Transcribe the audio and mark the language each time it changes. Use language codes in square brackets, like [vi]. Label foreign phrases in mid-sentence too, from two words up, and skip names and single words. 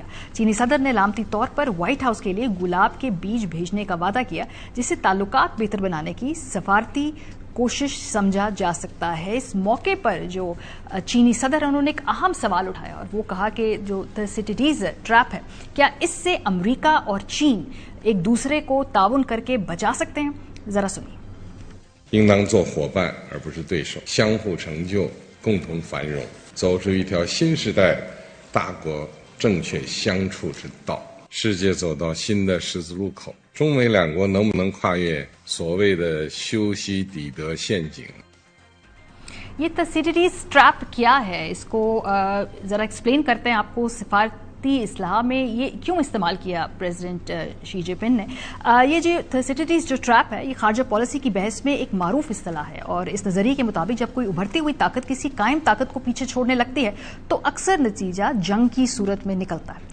[ur] چینی صدر نے علامتی طور پر وائٹ ہاؤس کے لیے گلاب کے بیج بھیجنے کا وعدہ کیا، جس سے تعلقات بہتر بنانے کی سفارتی کوشش سمجھا جا سکتا ہے. اس موقع پر جو چینی صدر ہے انہوں نے ایک اہم سوال اٹھایا اور وہ کہا کہ جو تھسیڈیڈیز ٹریپ ہے، کیا اس سے امریکہ اور چین ایک دوسرے کو ٹاؤن کر کے بچا سکتے ہیں? ذرا سنیے. [zh] 应当做伙伴而不是对手，相互成就，共同繁荣，走出一条新时代大国正确相处之道。世界走到新的十字路口，中美两国能不能跨越所谓的修昔底德陷阱？ [ur] یہ تھسیڈیڈیز ٹریپ کیا ہے، اس کو ذرا ایکسپلین کرتے ہیں آپ کو. وتیہ اصطلاح میں یہ کیوں استعمال کیا پریزیڈنٹ شی جن پنگ نے? یہ جو تھرسیڈیز جو ٹریپ ہے، یہ خارجہ پالیسی کی بحث میں ایک معروف اصطلاح ہے اور اس نظریے کے مطابق جب کوئی ابھرتی ہوئی طاقت کسی قائم طاقت کو پیچھے چھوڑنے لگتی ہے تو اکثر نتیجہ جنگ کی صورت میں نکلتا ہے.